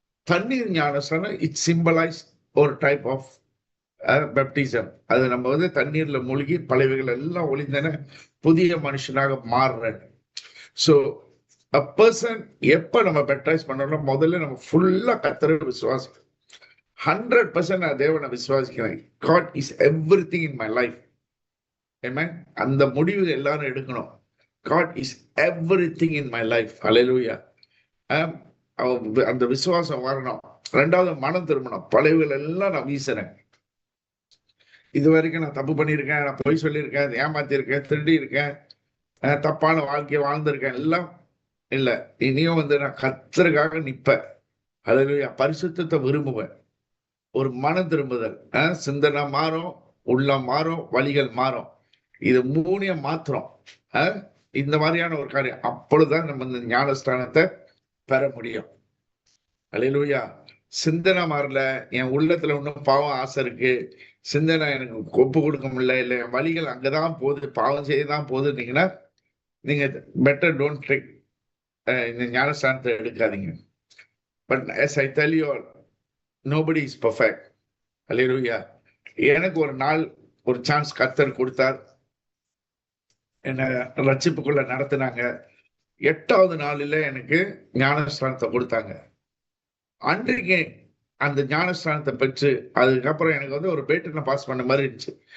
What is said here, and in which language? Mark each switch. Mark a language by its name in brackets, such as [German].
[Tamil] தண்ணீர் ஞானஸ்தானம் [English] It symbolise ஒரு type of baptism. [Tamil] அது நம்ம வந்து தண்ணீர்ல மூழ்கி பழையவைகள் எல்லாம் ஒளிந்தன, புதிய மனுஷனாக மாறுறேன். ஸோ [English] a person [Tamil] எப்ப நம்ம பேப்டைஸ் பண்ணணும், முதல்ல நம்ம ஃபுல்லா கர்த்தரை விசுவாசிக்கணும். 100% நான் தேவனை விசுவாசிக்கிறேன். [English] God is everything in my life. Amen. [Tamil] அந்த முடிவு எல்லாரும் எடுக்கணும். [English] God is everything in my life. [Tamil] Hallelujah. அந்த விசுவாசம் வரணும். ரெண்டாவது, மனம் திரும்பணும். பழையவைகள் எல்லாம் நான் வீசுறேன். இது வரைக்கும் நான் தப்பு பண்ணியிருக்கேன், நான் பொய் சொல்லியிருக்கேன், ஏமாத்திருக்கேன், திருடி இருக்கேன், தப்பான வாழ்க்கையை வாழ்ந்திருக்கேன், எல்லாம் இல்ல. இனியும் வந்து நான் கர்த்தருக்காக நிப்பேன். ஹல்லேலூயா. பரிசுத்தத்தை விரும்புவேன். ஒரு மனம் திரும்புதல், சிந்தனை மாறும், உள்ளம் மாறும், வழிகள் மாறும். இது மூணையும் மாத்திரம் இந்த மாதிரியான ஒரு காரியம். அப்பொழுதுதான் நம்ம இந்த ஞானஸ்தானத்தை பெற முடியும். அல்லேலூயா. சிந்தனை மாறல, என் உள்ளத்துல இன்னும் பாவம் ஆசை இருக்கு, சிந்தனை எனக்கு ஒப்பு கொடுக்க முடியல, இல்ல என் வழிகள் அங்கதான் போகுது, பாவம் செய்யதான் போகுதுன்னீங்கன்னா நீங்க [English] better don't take [Tamil] இந்த ஞானஸ்தானத்தை எடுக்காதீங்க. [English] But as I tell you all, nobody is perfect. [Tamil] அல்லேலூயா. எனக்கு ஒரு நாள் ஒரு சான்ஸ் கர்த்தர் கொடுத்தார், என்ன ரட்சிப்புக்குள்ள நடத்தினாங்க. 8வது நாளில எனக்கு ஞானஸ்தானத்தை கொடுத்தாங்க. அன்றைக்கு அந்த ஞானஸ்தானத்தை பெற்று அதுக்கப்புறம் எனக்கு வந்து ஒரு பேட்டனை பாஸ் பண்ண மாதிரி இருந்துச்சு.